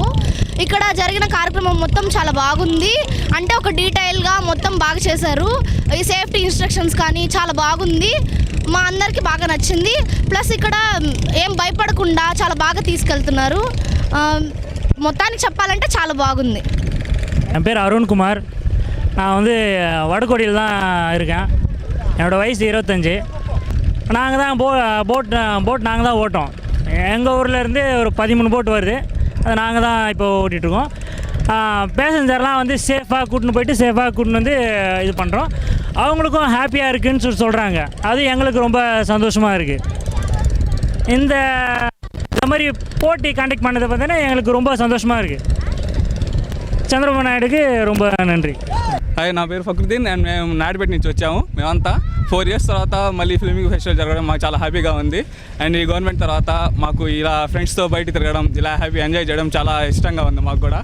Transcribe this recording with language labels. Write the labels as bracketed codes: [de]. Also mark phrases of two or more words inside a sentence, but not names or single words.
[te] ఇక్కడ జరిగిన కార్యక్రమం మొత్తం చాలా బాగుంది. అంటే ఒక డీటెయిల్గా మొత్తం బాగా చేశారు. ఈ [en] safety instructions [te] కానీ చాలా బాగుంది. మా అందరికీ బాగా నచ్చింది. ప్లస్ ఇక్కడ ఏం భయపడకుండా చాలా బాగా తీసుకెళ్తున్నారు. మొత్తానికి చెప్పాలంటే చాలా బాగుంది. [ta] என் பேர் அருண்குமார். நான் வடகோடியில் தான் இருக்கேன். என்னோடய வயசு 25. நாங்கள் தான் போட் நாங்கள் தான் ஓட்டோம். எங்கள் ஊர்லேருந்து ஒரு 13 போட் வருது. அது நாங்கள் தான் இப்போ ஓட்டிகிட்ருக்கோம். பேசஞ்சர்லாம் சேஃபாக கூட்டின்னு போயிட்டு சேஃபாக கூட்டின்னு இது பண்ணுறோம். அவங்களுக்கும் ஹாப்பியாக இருக்குதுன்னு சொல்கிறாங்க. அது எங்களுக்கு ரொம்ப சந்தோஷமாக இருக்குது. இந்த மாதிரி போட்டி கண்டக்ட் பண்ணதை பார்த்தீங்கன்னா எங்களுக்கு ரொம்ப சந்தோஷமாக இருக்குது. చంద్రబాబు నాయుడుకి ரொம்ப నன்றి. [te] హాయ్, నా పేరు ఫక్రుద్దీన్ అండ్ మేము నాయుడుపేట నుంచి వచ్చాము. మేమంతా 4 years తర్వాత మళ్ళీ ఫ్లెమింగో ఫెస్టివల్ జరగడం మాకు చాలా హ్యాపీగా ఉంది. అండ్ ఈ గవర్నమెంట్ తర్వాత మాకు ఇలా ఫ్రెండ్స్తో బయట తిరగడం, ఇలా [en] happy enjoy [te] చేయడం చాలా ఇష్టంగా ఉంది మాకు కూడా.